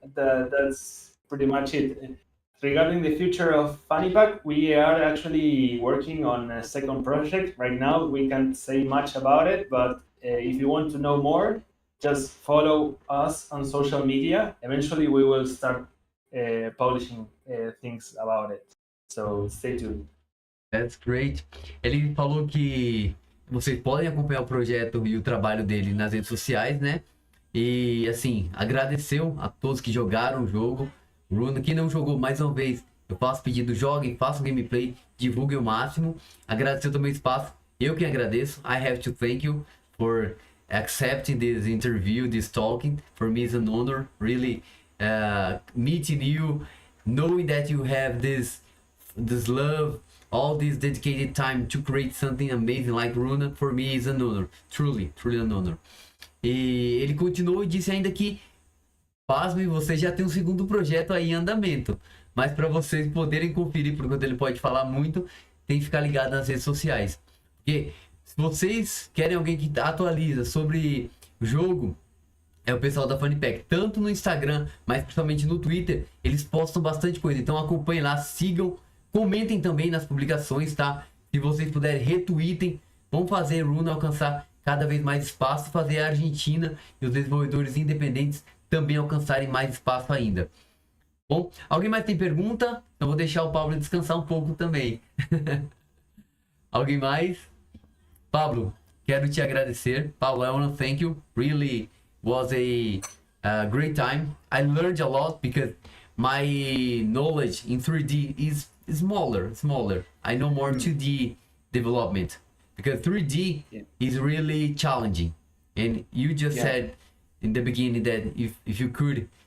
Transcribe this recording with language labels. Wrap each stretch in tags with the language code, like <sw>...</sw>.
<en>That's pretty much it. Regarding the future of FannyPack, we are actually working on a second project. Right now, we can't say much about it, but if you want to know more, just follow us on social media. Eventually, we will start publishing things about it. So stay tuned. That's great.</en> <pt>Ele falou que vocês podem acompanhar o projeto e o trabalho dele nas redes sociais, né? E, assim, agradeceu a todos que jogaram o jogo. Runa, quem não jogou, mais uma vez, eu faço pedido, joguem, façam gameplay, divulguem o máximo. Agradeceu também o espaço, eu que agradeço.</pt> <en>I have to thank you for accepting this interview, this talking. For me it's an honor, really meeting you, knowing that you have this love, all this dedicated time to create something amazing like Runa. For me is an honor, truly an honor.</en> <pt>E ele continuou e disse ainda que pasme, você já tem um segundo projeto aí em andamento. Mas para vocês poderem conferir, por enquanto ele pode falar muito, tem que ficar ligado nas redes sociais. Porque se vocês querem alguém que atualiza sobre o jogo, é o pessoal da FannyPack. Tanto no Instagram, mas principalmente no Twitter, eles postam bastante coisa. Então acompanhem lá, sigam, comentem também nas publicações, tá? Se vocês puderem, retweetem. Vamos fazer Runa alcançar cada vez mais espaço, fazer a Argentina e os desenvolvedores independentes também alcançarem mais espaço ainda. Bom, alguém mais tem pergunta? Eu vou deixar o Pablo descansar um pouco também. Alguém mais? Pablo, quero te agradecer.</pt> <en>Pablo, I want to thank you. Really was a great time. I learned a lot because my knowledge in 3D is smaller. I know more 2D development because 3D is really challenging. And you just said in the beginning that if you could,</en>